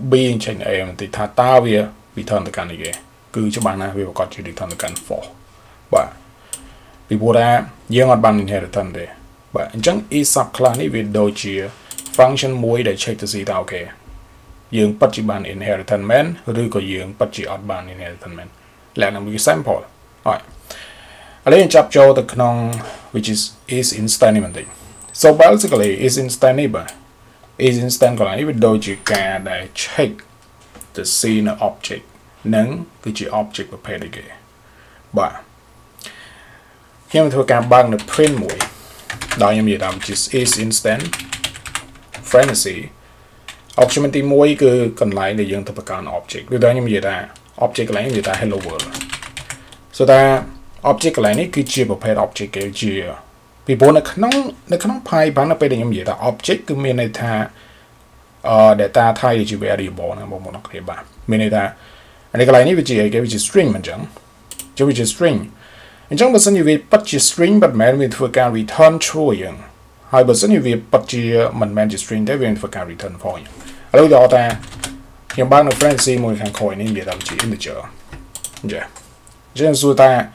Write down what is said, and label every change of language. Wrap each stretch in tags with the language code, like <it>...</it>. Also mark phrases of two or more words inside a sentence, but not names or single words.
<km>B យើង check នៅ A បន្តិចថាតើវា return ទៅកាន់អីគេគឺច្បាស់ណាស់វាប្រកាសជា return ទៅកាន់ false បាទពីព្រោះថាយើងអត់បាន inheritance ទេបាទអញ្ចឹង issubclass នេះវាដូចជាfunction មួយ ដែល check ទៅ see ថាអូខេយើងពិតជាបាន inheritance មែនឬក៏យើងពិតជាអត់បាន inheritance មែនលក្ខណៈមួយ sample ហើយឥឡូវយើងចាប់ចូល ទៅក្នុង</km> <en>which is isinstance</en> <km>នេះបន្តិច</km> <en>so basically isinstance</en> <km>នេះបាទ isinstance កន្លែងនេះវាដូចជាការដែល check ទៅ see នៅ object នឹងគឺជា object ប្រភេទអីគេបាទខ្ញុំធ្វើការបើកនៅ print មួយដោយខ្ញុំនិយាយថា</km> <en>which is isinstance fantasy option</en> <km>ទី1គឺកន្លែងដែលយើងទៅបង្កើត object គឺតែខ្ញុំនិយាយថា object កន្លែងនេះនិយាយថា</km> <en>hello world so</en> <km>ថា object កន្លែងនេះគឺជាប្រភេទ object គេជាពីព្រោះនៅក្នុង Python នៅពេលដែលខ្ញុំនិយាយថា object គឺមានន័យថា</km> <en>data type</en> <km>ជា variable ណាបងប្អូនអរគុណបាទមានន័យថាអានេះកន្លែងនេះវាជាអីគេវាជា string មិនអញ្ចឹងវាជា string អញ្ចឹងបើសិនជាវាពិតជា string មិនមែនវាធ្វើការ</km> <en>return true</en> <km>យើងហើយបើសិនជាវាពិតជាមិនមែនជា string ទេវានឹងធ្វើការ</km> <en>return false</en> <km>ឥឡូវដល់ថាខ្ញុំបើកនៅ fantasy មួយខាងក្រោយនេះនិយាយថាជា integer ចឹងសួរថា</km>